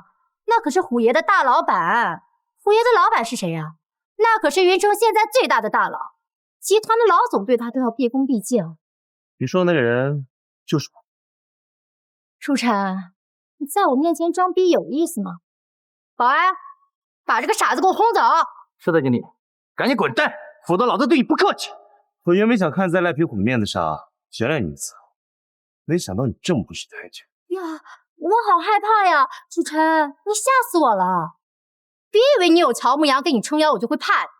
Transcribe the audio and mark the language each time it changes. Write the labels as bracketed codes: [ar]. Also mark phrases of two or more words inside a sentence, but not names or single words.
[zh] 那可是虎爺的大老闆。虎爺的老闆是誰呀？那可是雲城現在最大的大佬，集團的老總對他都要畢恭畢敬。你說的那個人就是我。楚晨，你在我面前裝逼有意思嗎？保安，把這個傻子給我轟走！是的，經理，趕緊滾蛋，否則老子對你不客氣。我原本想看在賴皮虎的面子上原諒你一次，沒想到你這麼不識抬舉。呀，我好害怕呀！楚晨，你嚇死我了！別以為你有喬牧羊給你撐腰，我就會怕你。